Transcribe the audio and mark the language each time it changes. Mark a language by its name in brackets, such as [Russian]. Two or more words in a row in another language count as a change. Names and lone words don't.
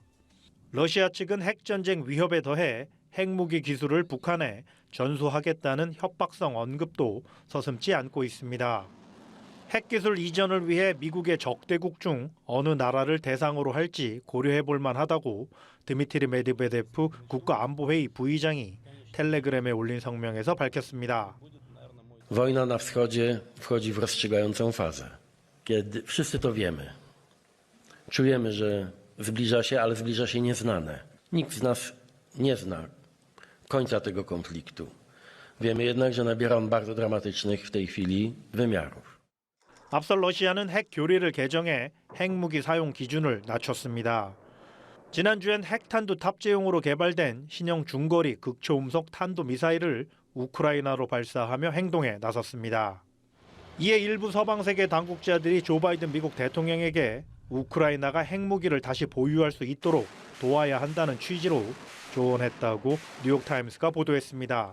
[Korean] 러시아 측은 핵전쟁 위협에 더해 핵무기 기술을 북한에 전수하겠다는 협박성 언급도 서슴지 않고 있습니다. 핵기술 이전을 위해 미국의 적대국 중 어느 나라를 대상으로 할지 고려해 볼 만하다고 드미트리 메드베데프 국가안보회의 부의장이 텔레그램에 올린 성명에서 밝혔습니다. [Polish] Wojna na wschodzie wchodzi w rozstrzygającą fazę. Kiedy wszyscy to wiemy. Czujemy, że zbliża się, ale zbliża się nieznane. Nikt z nas nie zna końca tego konfliktu. Wiemy jednak, że nabiera on bardzo dramatycznych w tej chwili wymiarów. [Korean] 앞서 러시아는 핵 교리를 개정해 핵무기 사용 기준을 낮췄습니다. 지난주엔 핵탄두 탑재용으로 개발된 신형 중거리 극초음속 탄도미사일을 우크라이나로 발사하며 행동에 나섰습니다. 이에 일부 서방 세계 당국자들이 조 바이든 미국 대통령에게 우크라이나가 핵무기를 다시 보유할 수 있도록 도와야 한다는 취지로 조언했다고 뉴욕타임스가 보도했습니다.